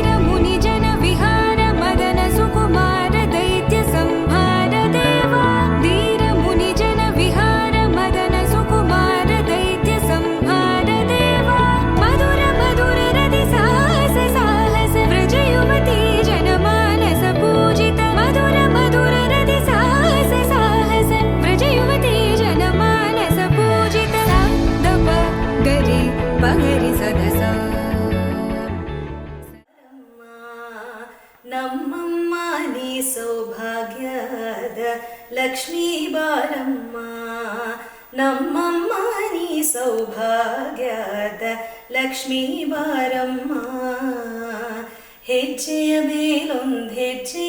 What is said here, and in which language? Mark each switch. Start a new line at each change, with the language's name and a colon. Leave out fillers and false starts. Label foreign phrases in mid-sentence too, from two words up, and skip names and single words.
Sanskrit: मुनि जन विहार मदन सुकुमार दैत्य संहार देवा वीर मुनि जन विहार मदन सुकुमार दैत्य संहार देवा मधुर मधुर रति साहस साहस व्रज युवती जनमानस पूजित मधुर मधुर रति साहस साहस व्रज युवती जनमानस पूजित दप गरि पगरि सदಸ
Kannada: ನಮ್ಮಮ್ಮ ನೀ ಸೌಭಾಗ್ಯದ ಲಕ್ಷ್ಮೀ ಬಾರಮ್ಮ ನಮ್ಮಮ್ಮ ನೀ ಸೌಭಾಗ್ಯದ ಲಕ್ಷ್ಮೀ ಬಾರಮ್ಮ ಹೆಜ್ಜೆಯ ಮೇಲೊಂದು ಹೆಜ್ಜೆಯ